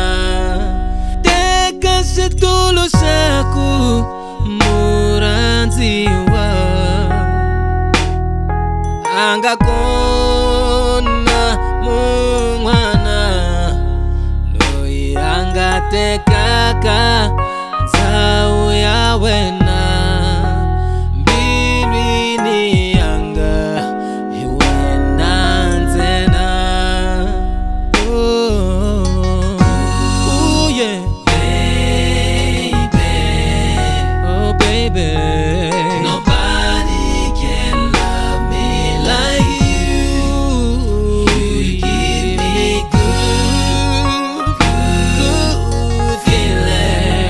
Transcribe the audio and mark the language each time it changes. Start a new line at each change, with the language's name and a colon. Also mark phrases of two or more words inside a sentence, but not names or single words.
Tsonga: Teka setulusaku muranziwa angakona mumwana loyi angatekaka ndzhawu ya wena mbilwini yanga hi wena ntsena.
English: Oh yeah baby, oh baby, nobody can love me like you. You give me good feeling.